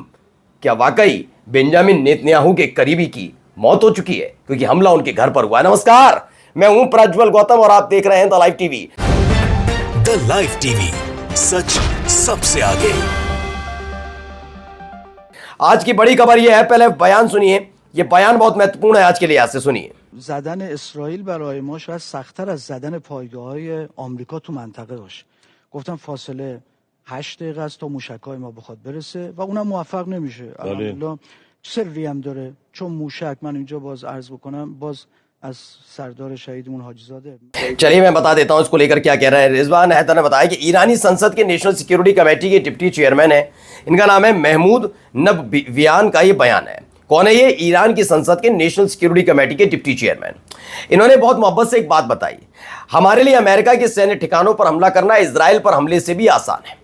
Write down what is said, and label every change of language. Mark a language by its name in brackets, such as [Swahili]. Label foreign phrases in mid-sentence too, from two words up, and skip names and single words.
[Hindi] क्या वाकई बेंजामिन नेतन्याहू के करीबी की मौत हो चुकी है, क्योंकि हमला उनके घर पर हुआ है। नमस्कार, मैं हूं प्रज्वल गौतम और आप देख रहे हैं द लाइव टीवी। द लाइव टीवी, सच सबसे आगे। आज की बड़ी खबर यह है, पहले बयान सुनिए, यह बयान बहुत महत्वपूर्ण है आज के लिए। आज से सुनिए। [Persian] زدن اسرائیل برای ما شاید سخت‌تر از زدن پایگاه‌های آمریکا تو منطقه باشه. گفتم فاصله 8 دقیقه است تا موشک‌های ما بخواد برسه و اونم موفق نمیشه. الحمدلله سری هم داره، چون موشک من اینجا باز عرض بکنم باز از سردار شهیدمون حاجی زاده. [Hindi] चलिए मैं बता देता हूं इसको लेकर क्या कह रहे हैं। रिजवान हैदर ने बताया कि ईरानी संसद के [English] National Security Committee [Hindi] के [English] deputy chairman [Hindi] है, इनका नाम है महमूद नबवियान का ये बयान है। कौन है ये? ईरान की संसद के [English] National Security Committee [Hindi] के [English] deputy chairman. [Hindi] इन्होंने बहुत मोहब्बत से एक बात बताई, हमारे लिए अमेरिका के सैन्य ठिकानों पर हमला करना इजराइल पर हमले से भी आसान है।